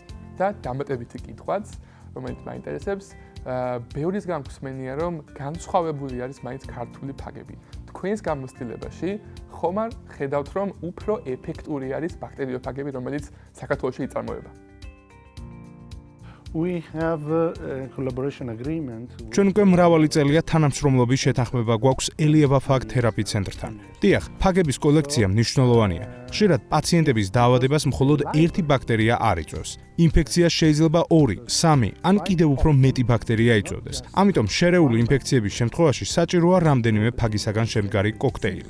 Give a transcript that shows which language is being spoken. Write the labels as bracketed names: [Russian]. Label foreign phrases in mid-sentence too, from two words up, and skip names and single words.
[Georgian] და დამატებითი კითხვაც, რომელიც მაინტერესებს, ბევრისგან გვსმენია, რომ განსხვავებული არის მაინც ქართული ფაგები. თქვენს გამოცდილებაში ხომ არ ხედავთ, რომ უფრო ეფექტური არის ბაქტერიოფაგები, რომელიც საქართველოში იწარმოება? [English] We have a collaboration agreement. [Georgian] ჩვენ უკვე მრავალი წელია თანამშრომლობის შეთანხმება გვაქვს ელიაბაფაგ თერაპი ცენტრთან. დიახ, ფაგების კოლექცია მნიშვნელოვანია. ხშირად პაციენტების დაავადებას მხოლოდ ერთი ბაქტერია არ იწვევს. ინფექცია შეიძლება 2, 3 ან კიდევ უფრო მეტი ბაქტერია იწვევდეს. ამიტომ შერეული ინფექციების შემთხვევაში საჭიროა რამდენიმე ფაგისაგან შემდგარი კოქტეილი.